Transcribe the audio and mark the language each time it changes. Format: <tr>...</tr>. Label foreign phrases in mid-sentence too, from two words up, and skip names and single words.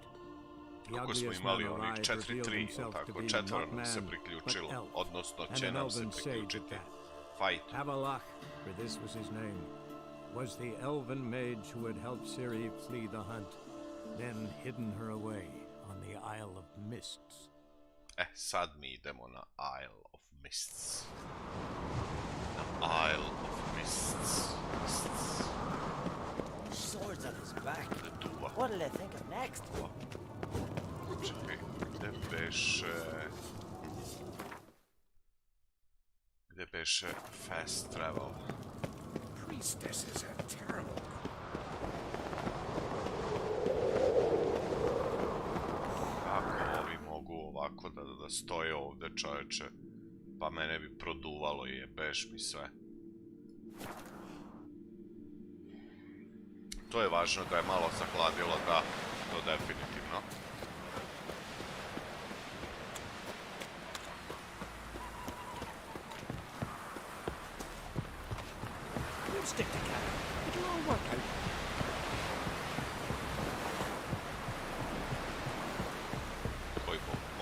<en>The ugliest man alive revealed himself to be not man, but elf, and an elven sage at that. Avalach, for this was his name, was the elven mage who had helped Ciri flee the hunt, then hidden her away on the Isle of Mists.</en> <sr>Sad mi idemo na Isle of Mists. Na Isle of Mists.</sr> <en>Swords on his back. What did I think of next?</en> <sr>Čekaj, gde beše</sr> <en>fast travel? Priestess is a terrible.</en> <sr>Kako ovi mogu ovako da stoje ovde, čoveče? Pa mene bi produvalo i jebeš mi sve. To je važno da je malo zahladilo, da, to definitivno.</sr> <en>Stick together. It'll all work out.</en> <sr>Oj,</sr>